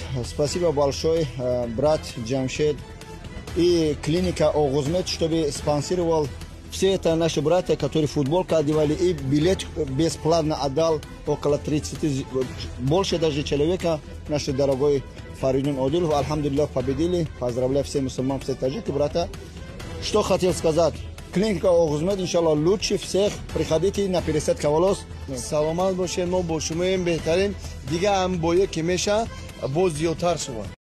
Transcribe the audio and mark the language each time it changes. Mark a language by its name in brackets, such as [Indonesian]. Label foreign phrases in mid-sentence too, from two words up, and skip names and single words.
[Russian] Спасибо большое, брат Джамшед и клиника Огузмет, чтобы спонсировал все это наши братья, которые футболку одевали, и билет бесплатно отдал около 30, больше даже человека, наш дорогой Фаридун Одилов. Альхамдулиллах, победили. Поздравляю всех мусульман, все таджики, брата. Что хотел сказать? Клиника Огузмет, иншаллах, лучше всех. Приходите на пересадка волос. [Tajik] Саломат бошед, мо бо шумоем беҳтарин. Дига ҳам бо яке меша, боз зиёдтар шуд.